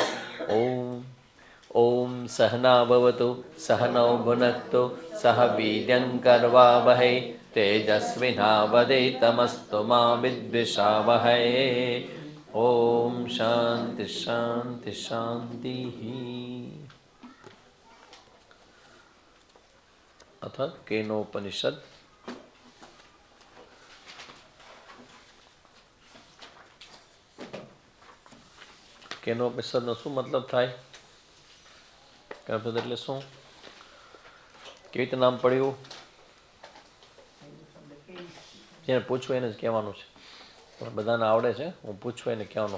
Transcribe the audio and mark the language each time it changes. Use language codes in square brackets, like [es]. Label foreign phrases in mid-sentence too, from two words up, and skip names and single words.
[sa] ॐ सहना भवतु सहनौ भुनक्तु सह वीर्यङ्कर्वावहै तेजस्विनावधीतमस्तु मा विद्विषावहै। ॐ शान्ति शान्ति शान्तिः। अथ केनोपनिषद [gu] કેનોપનિષદનો શું મતલબ થાય? કેનોપનિષદ એટલે શું? કેવી રીતે નામ પડ્યું? જેને પૂછવું એને જ કહેવાનું છે, પણ બધાને આવડે છે, હું પૂછવું એને કહેવાનું.